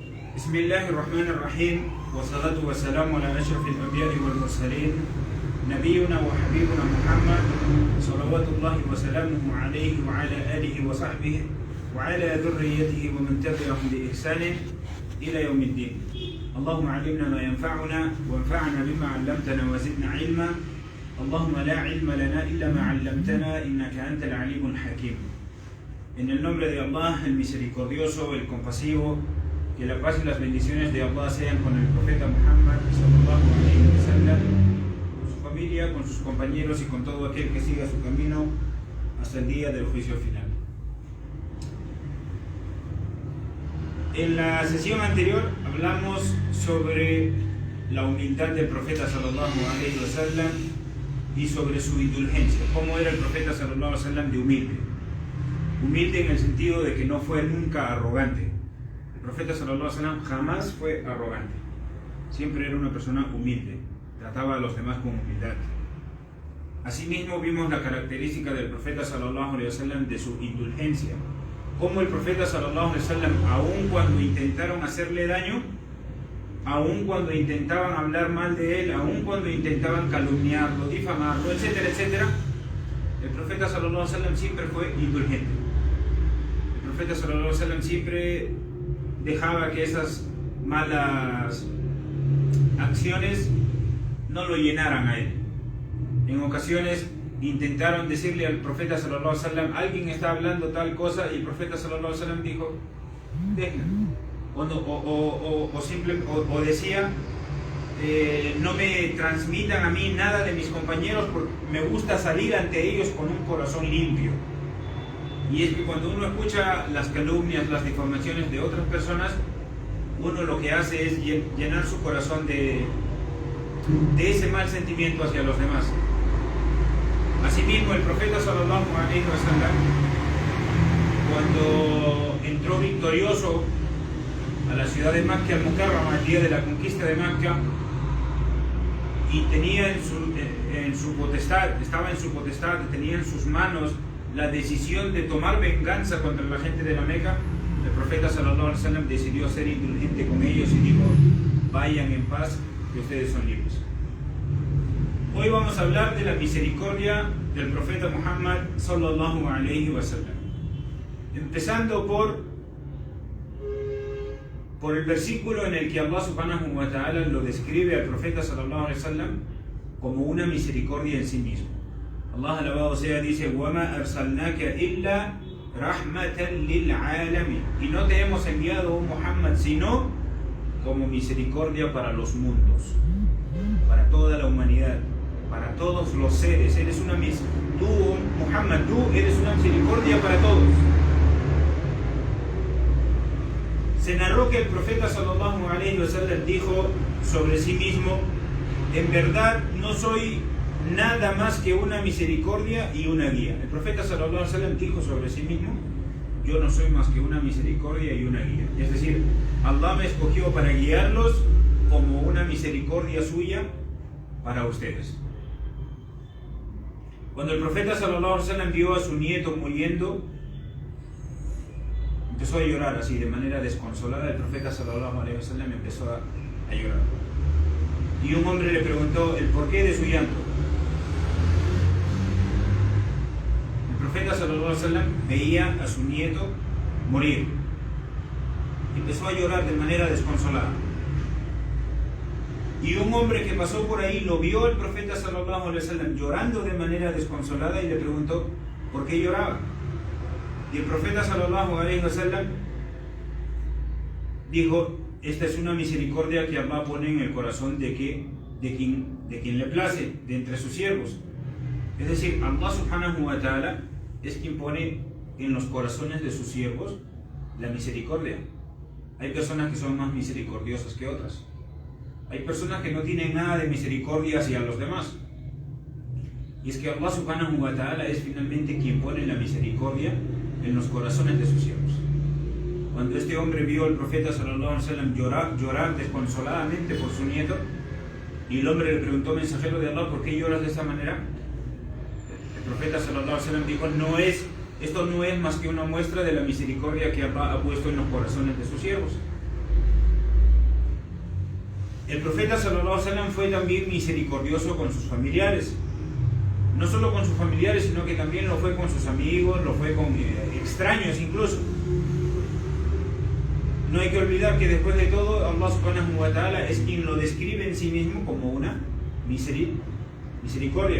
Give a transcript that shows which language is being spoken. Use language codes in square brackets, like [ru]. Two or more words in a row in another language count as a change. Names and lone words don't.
[ar] بسم الله الرحمن الرحيم والصلاة والسلام على أشرف الأنبياء والمرسلين نبينا وحبيبنا محمد صلوات الله وسلامه عليه وعلى آله وصحبه وعلى ذريته ومن تبعهم بإحسان إلى يوم الدين. اللهم علمنا ما ينفعنا وانفعنا بما علمتنا وزدنا علما. اللهم لا علم لنا إلا ما علمتنا إنك أنت العليم الحكيم. [es] En el nombre de Allah, el misericordioso, el compasivo, que la paz y las bendiciones de Allah sean con el profeta Muhammad [ar] صلى الله عليه وسلم, [es] con su familia, con sus compañeros y con todo aquel que siga su camino hasta el día del juicio final. En la sesión anterior hablamos sobre la humildad del profeta [ar] صلى الله عليه وسلم [es] y sobre su indulgencia, cómo era el profeta [ar] صلى الله عليه وسلم [es] de humilde. Humilde en el sentido de que no fue nunca arrogante. El profeta [ar] صلى الله عليه وسلم [es] jamás fue arrogante. Siempre era una persona humilde. Trataba a los demás con humildad. Asimismo vimos la característica del profeta [ar] صلى الله عليه وسلم [es] de su indulgencia. Cómo el profeta [ar] صلى الله عليه وسلم, [es] aun cuando intentaron hacerle daño, aun cuando intentaban hablar mal de él, aun cuando intentaban calumniarlo, difamarlo, etcétera, etcétera, el profeta [ar] صلى الله عليه وسلم [es] siempre fue indulgente. El profeta [ar] صلى الله عليه وسلم [es] siempre dejaba que esas malas acciones no lo llenaran a él. En ocasiones intentaron decirle al profeta [ar] صلى الله عليه وسلم, [es] alguien está hablando tal cosa, y el profeta [ar] صلى الله عليه وسلم [es] dijo, deja. O decía, no me transmitan a mí nada de mis compañeros porque me gusta salir ante ellos con un corazón limpio. Y es que cuando uno escucha las calumnias, las difamaciones de otras personas, uno lo que hace es llenar su corazón de ese mal sentimiento hacia los demás. Asimismo, el profeta [ar] صلى الله عليه وسلم, [es] cuando entró victorioso a la ciudad de Mecca al-Mukarrama, el día de la conquista de Mecca, y tenía en su potestad, estaba en su potestad, tenía en sus manos la decisión de tomar venganza contra la gente de la Meca, el profeta sallallahu alaihi wasallam decidió ser indulgente con ellos y dijo, vayan en paz, que ustedes son libres. Hoy vamos a hablar de la misericordia del profeta Muhammad [ar] صلى الله عليه وسلم, [es] empezando por el versículo en el que Allah [ar] سبحانه وتعالى [es] lo describe al profeta [ar] صلى الله عليه وسلم [es] como una misericordia en sí mismo. Allah alabado sea, dice, [ar] وَمَا أَرْسَلْنَاكَ إِلَّا رَحْمَةً لِلْعَالَمِينَ, [es] y no te hemos enviado, oh Muhammad, sino como misericordia para los mundos, para toda la humanidad, para todos los seres. Tú, Muhammad, tú eres una misericordia para todos. Se narró que el profeta [ar] صلى الله عليه وسلم [es] dijo sobre sí mismo, en verdad no soy nada más que una misericordia y una guía. El profeta [ar] صلى الله عليه وسلم [es] dijo sobre sí mismo, yo no soy más que una misericordia y una guía. Es decir, Allah me escogió para guiarlos como una misericordia suya para ustedes. Cuando el profeta [ar] صلى الله عليه وسلم [es] vio a su nieto muriendo, empezó a llorar así de manera desconsolada. El profeta [ar] صلى الله عليه وسلم [es] empezó a llorar. Y un hombre le preguntó el porqué de su llanto. El profeta [ar] صلى الله عليه وسلم [es] veía a su nieto morir. Empezó a llorar de manera desconsolada. Y un hombre que pasó por ahí lo vio al profeta [ar] صلى الله عليه وسلم [es] llorando de manera desconsolada y le preguntó por qué lloraba. Y el profeta [ar] صلى الله عليه وسلم [es] dijo, esta es una misericordia que Allah pone en el corazón de quien le place, de entre sus siervos. Es decir, Allah [ar] سبحانه وتعالى [es] es quien pone en los corazones de sus siervos la misericordia. Hay personas que son más misericordiosas que otras. Hay personas que no tienen nada de misericordia hacia los demás. Y es que Allah [ar] سبحانه وتعالى [es] es finalmente quien pone la misericordia en los corazones de sus siervos. Cuando este hombre vio al profeta [ar] صلى الله عليه وسلم [es] llorar desconsoladamente por su nieto, y el hombre le preguntó, mensajero de Allah, ¿por qué lloras de esta manera? El profeta [ar] صلى الله عليه وسلم [es] dijo, esto no es más que una muestra de la misericordia que Allah ha puesto en los corazones de sus siervos. El profeta [ar] صلى الله عليه وسلم [es] fue también misericordioso con sus familiares. No solo con sus familiares, sino que también lo fue con sus amigos, lo fue con extraños incluso. No hay que olvidar que después de todo, Allah [ar] سبحانه وتعالى [es] es quien lo describe en sí mismo como una misericordia.